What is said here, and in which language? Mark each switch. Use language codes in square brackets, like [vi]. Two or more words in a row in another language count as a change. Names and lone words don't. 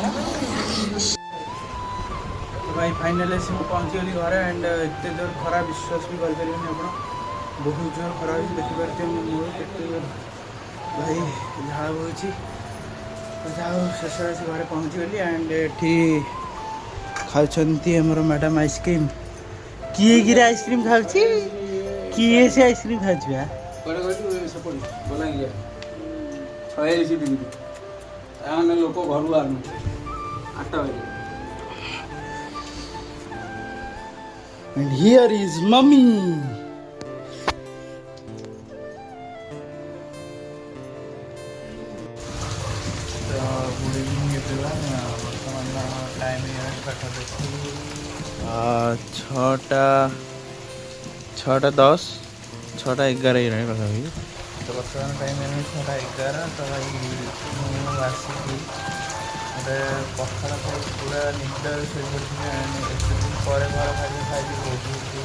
[or] ଭାଇ ଫାଇନାଲି ଆସି ମୁଁ ପହଞ୍ଚିଗଲି ଘରେ ଆଣ୍ଡ ଏତେ ଜୋର ଖରା ବିଶ୍ୱାସ ବି କରିପାରିବେନି ଆପଣ ବହୁତ ଜୋର ଖରା ହେଉଛି ଦେଖିପାରୁଥିବେ ମୋ ମୁହଁ କେତେ ଜୋର ଭାଇ ଝାଳ ବହୁଛି ଯାହା ହଉ ଶେଷରେ ଆସି ଘରେ ପହଞ୍ଚିଗଲି ଆଣ୍ଡ ଏଠି ଖାଉଛନ୍ତି ଆମର ମ୍ୟାଡ଼ାମ୍ ଆଇସ୍କ୍ରିମ୍ କିଏ କିରେ ଆଇସ୍କ୍ରିମ୍ ଖାଉଛି କିଏ ସେ ଆଇସ୍କ୍ରିମ୍ ଖାଉଛି ବା ଲୋକ ଘରୁ ଆଣୁ 8 ବାଜେ [en] and here is mommy good evening everyone [or] ବର୍ତ୍ତମାନ ଟାଇମ୍ ପାଖାପାଖି 6:10 6:11 ହେଇଗଲାଣି ପାଖାପାଖି ତ ବର୍ତ୍ତମାନ ଟାଇମ୍ ହେଲାଣି 6:11 ତ ଭାଇ ମୁଁ ଆସିକି ଗୋଟେ ପଖାଳ ଖାଇ ପୁରା ନିଦ ଶୋଇପଡ଼ିଥିଲି ଏତେ ଦିନ ପରେ ଘର ଖାଇବା ଖାଇକି ବହୁତ ଭଲ